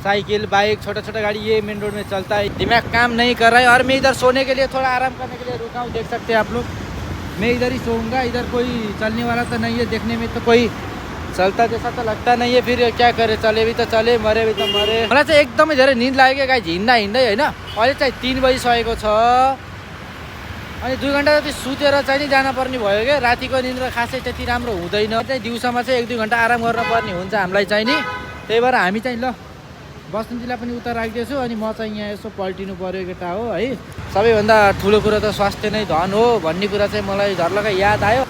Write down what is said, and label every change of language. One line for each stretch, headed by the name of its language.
Hindi: Cycle, bike, छोटा गाड़ी ये मेन रोड में चलता है। दिमाग काम नहीं कर रहा है और मैं इधर सोने के लिए, थोड़ा आराम करने के लिए रुका हूँ। देख सकते हैं आप लोग, मैं इधर ही सोऊंगा। इधर कोई चलने वाला तो नहीं है, देखने में तो कोई चलता जैसा तो लगता नहीं है। फिर क्या करे, चले भी तो चले, मरे भी तो मरे।
Nepali: मलाई चाहिँ एकदमै धेरै निद लाग्यो गाइज, हिँड्दै होइन। अहिले चाहिँ 3 बजिसकेको छ। अनि 2 घन्टा जति सुतेर चाहिँ नि जानुपर्ने भयो क्या। रातिको निन्द्रा खासै त्यति राम्रो हुँदैन। चाहिँ दिउँसोमा चाहिँ 1-2 घन्टा आराम गर्नुपर्ने हुन्छ हामीलाई चाहिँ नि। त्यही भएर हामी चाहिँ ल बसन्तीलाई पनि उता राखिदिएछु। अनि म चाहिँ यहाँ यसो पल्टिनु पऱ्यो केटा हो है। सबैभन्दा ठुलो कुरा त स्वास्थ्य नै धन हो भन्ने कुरा चाहिँ मलाई झर्लका याद आयो।